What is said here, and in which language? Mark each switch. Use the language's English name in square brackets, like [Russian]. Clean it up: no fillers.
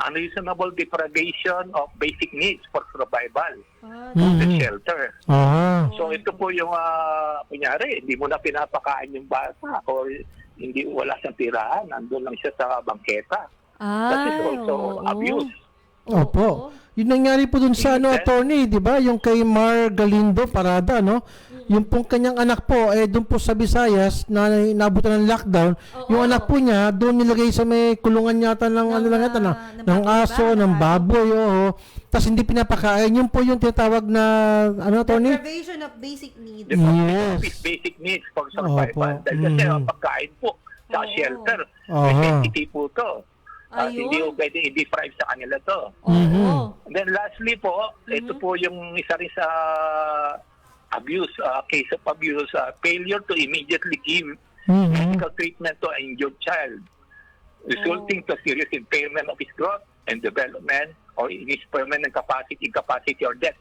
[English] Unreasonable deprivation of basic needs for survival of the shelter. [Filipino] So ito po yung, kunyari, hindi mo na pinapakain yung bata o hindi, wala siyang tirahan, nandun lang siya sa bangketa. [English] That is also abuse. [Filipino] Opo. Yun nangyari po dun sa attorney, di ba? Yung kay Mar Galindo Parada, no? Yung pong kanyang anak po, dun po sa Visayas, na nabutan ng lockdown, yung anak po niya, doon nilagay sa may kulungan yata ng aso, ng baboy, Tapos hindi pinapakain. Yun po yung tinatawag na, attorney? [English] Deprivation of basic needs. Yes. Basic needs for survival. [Filipino] Dahil kasi ang pagkain po, sa shelter, necessity po to. Hindi po pwede i-deprive sa kanila to. [English] And then lastly po, [Filipino] ito po yung isa rin sa [English] abuse, case of abuse, failure to immediately give medical treatment to an injured child, resulting to serious impairment of his growth and development or in his permanent incapacity or death.